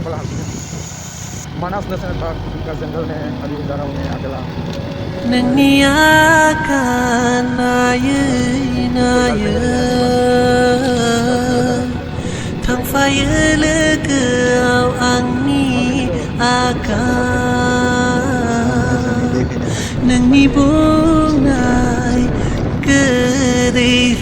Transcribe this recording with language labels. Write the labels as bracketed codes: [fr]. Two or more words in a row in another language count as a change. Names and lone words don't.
[hi] मानास नेसनेल पार्क का जंगल में अभी जा रहा हूं मैं अगला [brx] नोंनि आगान नायै नायै थांफायो लोगोआव आंनि आगान नोंनि बुंनाय गोदै